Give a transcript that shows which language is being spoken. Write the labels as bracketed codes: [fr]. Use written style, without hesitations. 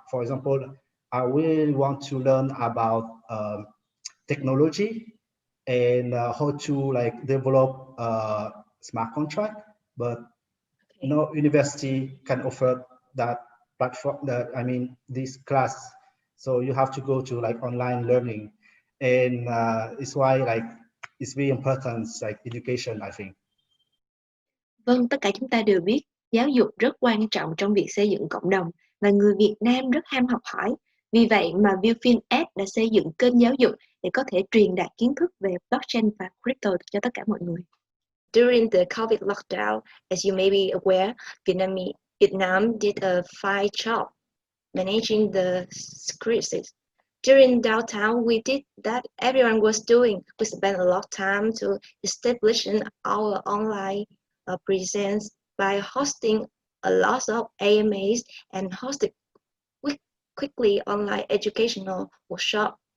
[en] For example, I really want to learn about technology and how to like develop smart contract, but no university can offer that platform, that I mean this class. So you have to go to like online learning, and it's why like it's very important, like education, I think. [vi] Vâng, tất cả chúng ta đều biết giáo dục rất quan trọng trong việc xây dựng cộng đồng và người Việt Nam rất ham học hỏi. Vì vậy mà ViewFin.ED đã xây dựng kênh giáo dục để có thể truyền đạt kiến thức về blockchain và crypto cho tất cả mọi người. [en] During the COVID lockdown, as you may be aware, Vietnam did a fine job managing the crisis. During downtown, we did that everyone was doing. We spent a lot of time to establishing our online presence by hosting a lot of AMAs and hosted quickly online educational workshop.